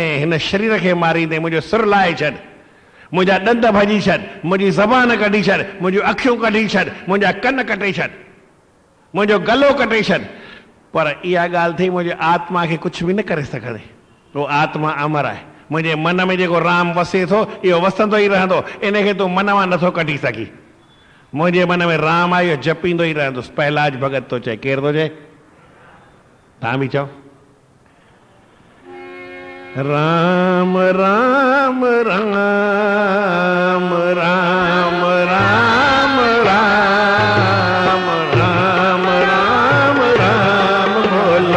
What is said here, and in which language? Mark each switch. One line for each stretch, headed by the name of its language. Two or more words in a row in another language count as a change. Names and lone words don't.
Sindhi: हिन शरीर खे मारींदे मुंहिंजो सिर लाहे छॾ, मुंहिंजा ॾंद भॼी छॾ, मुंहिंजी ज़बान कढी छॾ, मुंहिंजूं अखियूं कढी छॾ, मुंहिंजा कन कटे छॾ, मुंहिंजो गलो कटे छॾ, पर इहा ॻाल्हि थी मुंहिंजे आत्मा खे कुझु बि न करे सघंदे। उहो आत्मा अमर आहे। मुंहिंजे मन में जेको राम वसे थो इहो वसंदो ई रहंदो, इनखे तूं मन मां नथो कढी सघी। मुंहिंजे मन में राम आहे, इहो जपींदो ई रहंदुसि। पहलाज भगत थो चए, केरु थो चए? तव्हां बि चओ। राम राम राम राम राम राम राम राम राम बोलो।